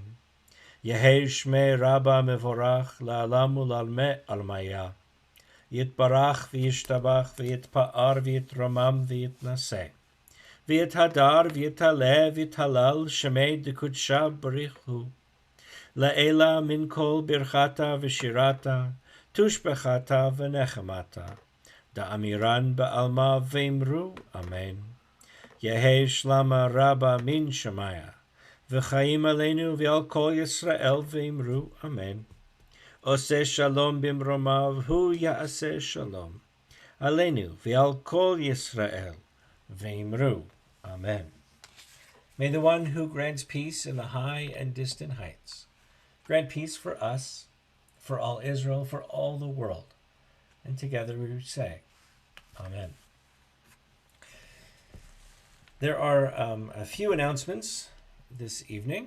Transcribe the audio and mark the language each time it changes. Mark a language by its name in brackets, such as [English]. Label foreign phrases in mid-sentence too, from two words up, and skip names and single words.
[Aramaic] יהא שמה רבא מברך לעלם ולעלמי עלמיא יתברך וישתבח ויתפאר ויתרומם ויתנשא ויתהדר ויתעלה ויתהלל שמה דקדשא בריך הוא לעלא מן כל ברכתא ושירתא תשבחתא ונחמתא דאמירן בעלמא ואמרו אמן. יהא שלמא רבא מן שמיא וחיים עלינו ועל כל ישראל ואמרו. Amen. [Hebrew] עושה שלום במרומיו הוא יעשה שלום. עלינו ועל כל ישראל ואמרו. Amen. [English] May the one who grants peace in the high and distant heights grant peace for us, for all Israel, for all the world. And together we say, Amen. There are a few announcements this evening.